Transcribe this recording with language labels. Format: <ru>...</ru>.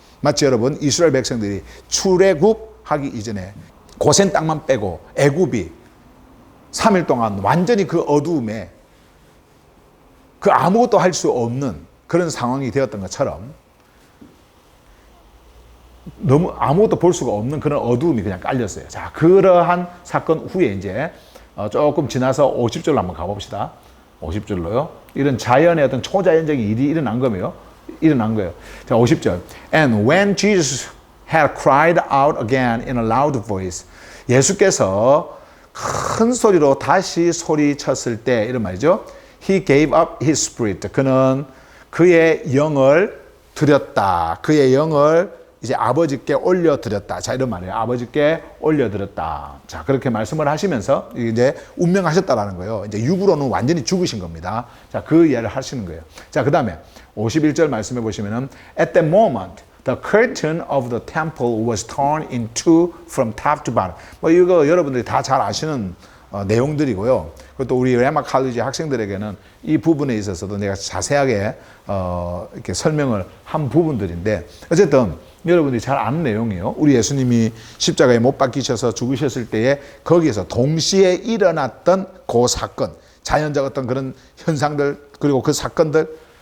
<ko>마치 여러분 이스라엘 백성들이 출애굽하기 이전에 고센 땅만 빼고 애굽이 3일 동안 완전히 그 어두움에 그 아무것도 할 수 없는 그런 상황이 되었던 것처럼 너무 아무것도 볼 수가 없는 그런 어두움이 그냥 깔렸어요. 자, 그러한 사건 후에 이제 조금 지나서 50절로 한번 가봅시다. 50절로요. 이런 자연의 어떤 초자연적인 일이 일어난 거예요. 자, 50절.</ko> <en>And when Jesus had cried out again in a loud voice.</en> <ko>예수께서 큰 소리로 다시 소리쳤을 때 이런 말이죠.</ko> <en>He gave up his spirit.</en> <ko>그는 그의 영을 드렸다. 그의 영을 이제 아버지께 올려드렸다. 자, 이런 말이에요. 아버지께 올려드렸다. 자, 그렇게 말씀을 하시면서 이제 운명하셨다라는 거예요. 이제 육으로는 완전히 죽으신 겁니다. 자, 그 이해를 하시는 거예요. 자, 그 다음에 51절 말씀해 보시면은</ko> <en>At that moment, the curtain of the temple was torn in two from top to bottom.</en> <ko>뭐 이거 여러분들이 다 잘 아시는 내용들이고요. 그것도 우리 레마 칼리지 학생들에게는 이 부분에 있어서도 내가 자세하게 이렇게 설명을 한 부분들인데 어쨌든 여러분들이 잘 아는 내용이에요. 우리 예수님이 십자가에 못 박히셔서 죽으셨을 때에 거기에서 동시에 일어났던 그 사건, 자연적 어떤 그런 현상들 그리고 그 사건들.</ko>